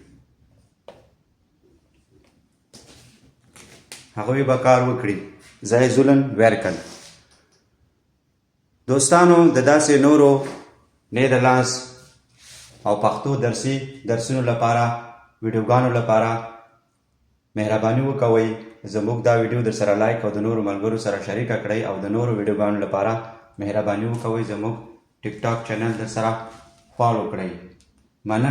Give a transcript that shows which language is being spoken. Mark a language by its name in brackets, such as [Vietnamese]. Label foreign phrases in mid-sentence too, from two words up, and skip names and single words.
[Pashto] هغوی به کار وکړي. [Dutch] zij zullen werken. [Pashto] دوستانو د داسې نورو نیدرلانds او پښتو درسونو لپاره، ویډیوګانو لپاره مهرباني وکوئ زموږ دا ویډیو در سره لایک او د نورو ملګرو سره شریکه کړئ، او د نورو ویډیوګانو لپاره مهرباني وکوئ زموږ ټیک ټاک چینل در سره فالو کړئ.